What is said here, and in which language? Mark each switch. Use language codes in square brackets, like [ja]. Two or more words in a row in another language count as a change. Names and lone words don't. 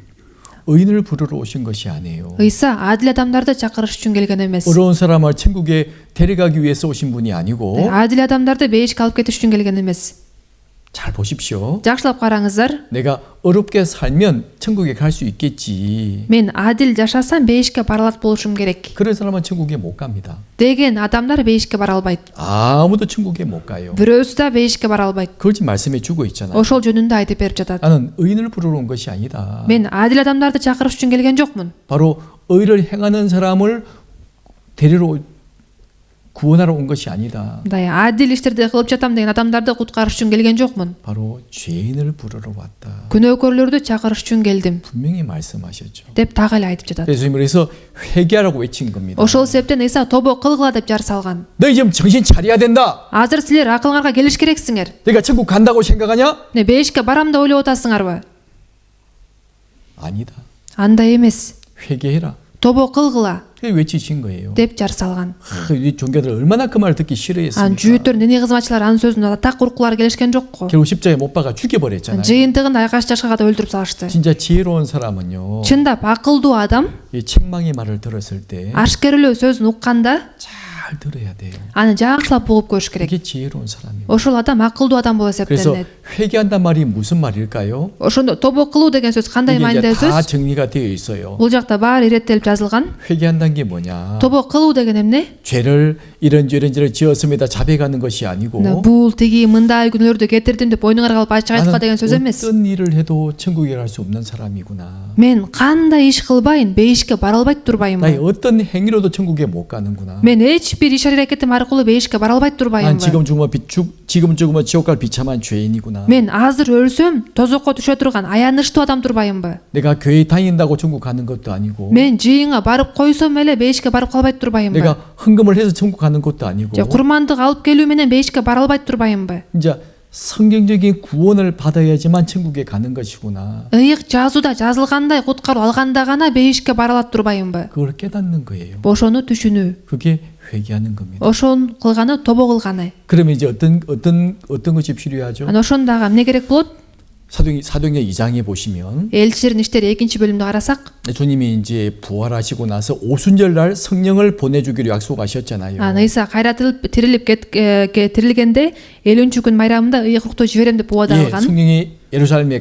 [ko] 예수님은 의인을 부르러 오신 것이 아니에요. [ky] ыйса адил адамдарды чакырыш үчүн келген эмес. [ko] 어려운 사람을 천국에 데려가기 위해서 오신 분이 아니고 [ky] Адил адамдарды бейишке алып кетиш үчүн келген эмес. [ko] 잘 보십시오. [ky] Жакшылап караңыздар. [ko] 내가 어렵게 살면 천국에 갈 수 있겠지. [ky] Мен адил жашасам бейишке бара алат болушум керек [ko] 그런 사람은 천국에 못 갑니다. [ky] деген адамдар бейишке бара албайт. [ko] 아무도 천국에 못 가요. [ky] Бирөөсү да бейишке бара албайт. [ko] 그걸 지금 말씀해 주고 있잖아요. [ky] Ошол жөнүндө айтып берип жатат. [ko] 나는 의인을 부르러 온 것이 아니다. [ky] Мен адил адамдарды чакырыш үчүн келген жокмун. [ko] 바로 의를 행하는 사람을 데리러 구원하러 온 것이 아니다. [ky] Мындай адил иштерди кылып жатам деген адамдарды куткарыш үчүн келген жокмун. [ko] 바로 죄인을 부르러 왔다. [ky] Күнөөкөрлөрдү чакырыш үчүн келдим [ko] 분명히 말씀하셨죠. [ky] деп так эле айтып жатат. [ko] 그래서 회개하라고 외친 겁니다. [ky] Ошол себептен Ыйса тобо кылгыла деп жар салган. [ko] 너희 지금 정신 차려야 된다. [ky] Азыр силер акылыңарга келиш керексиңер. [ko] 내가 천국 간다고 생각하냐? [ky] Не бейишке барам деп ойлоп атасыңарбы? [ko] 아니다. [ky] Андай эмес. [ko] 회개해라. [ky] Тобо кылгыла [ko] 그게 외치신 거예요. [ky] деп жар салган. [ko] 이 종교들 얼마나 그 말을 듣기 싫어했습니까? [ky] Анын жүйөттөр, дини кызматчылар анын сөзүн так уруккулары келишкен жокко. [ko] 결국 십자가에 못 박아 죽여버렸잖아요. [ky] Жыйынтыгында айкаш жашкага да өлтүрүп салышты. [ko] 진짜 지혜로운 사람은요. [ky] Чындап акылдуу адам [ko] 이 책망의 말을 들었을 때 잘 [ky] ашкерелөө сөзүн укканда [ko] 들어야 돼요. [ky] аны жакшылап угуп көрүш керек. [ko] 이게 지혜로운 사람이에요. [ky] Ошол адам акылдуу адам болуп [ko] 그래서 [ky] эсептелет. [ko] 회개한단 말이 무슨 말일까요? [ky] Ошондо тобо кылуу деген сөз кандай [ko] 이게 [ky] маанидеги [ko] 이제 다 [ky] сөз? [ko] 정리가 되어 있어요. [ky] Бул жакта баары иреттелип жазылган. [ko] 회개한다는 게 뭐냐? [ky] тобо кылуу деген эмне? [ko] 죄를 이런저런 지었습니다. 자백하는 것이 아니고 [ky] Бул тиги мындай күнөөлөрдү кетирдим деп ойнуңарга алып ачык айткыла деген сөз эмес. [ko] 어떤 일을 해도 천국에 갈 수 없는 사람이구나. [ky] Мен кандай иш кылбайын, бейишке бара албайт турбайымбы? [ko] 나의 어떤 행위로도 천국에 못 가는구나. [ky] Мен эч бир иш аракетим аркылуу бейишке бара албайт [ko] 난 [ky] турбайымбы? [ko] 지금 죽으면 지옥 갈 비참한 죄인이구나. [ky] Мен азыр өлсөм тозокко түшө турган аянычтуу адам турбайымбы? [ko] 내가 교회 다닌다고 천국 가는 것도 아니고 [ky] Мен жыйынга барып койсом эле бейишке барып калбайт турбайымбы? [ko] 내가 헌금을 해서 천국 가는 것도 아니고 [ky] же курмандык алып келүү менен бейишке бара албайт турбайымбы? [ko] 이제 성경적인 구원을 받아야지만 천국에 가는 것이구나. [ky] Ыйык жазууда жазылгандай куткаруу алганда гана бейишке бара алат турбайымбы? [ko] 그걸 깨닫는 거예요. [ky] Ошону түшүнүү. [ko] 그게 회개하는 겁니다. [ky] Ошон кылганы тобо кылганы. [ko] 그러면 이제 어떤 것이 필요하죠? [ky] Ана ошондагы эмне керек болот? [ko] 사도행전 2장에 보시면 [ky] Элчилердин иштери 2-бөлүмдү карасак, [ko] 주님이 이제 부활하시고 나서 오순절 날 성령을 보내주기로 약속하셨잖아요. [ky] Ыйса кайра тирилгенде 50-күн майрамында ыйык рукту жиберем деп [ko] 예, [ky] убадалган. [ko] 성령이 예루살렘에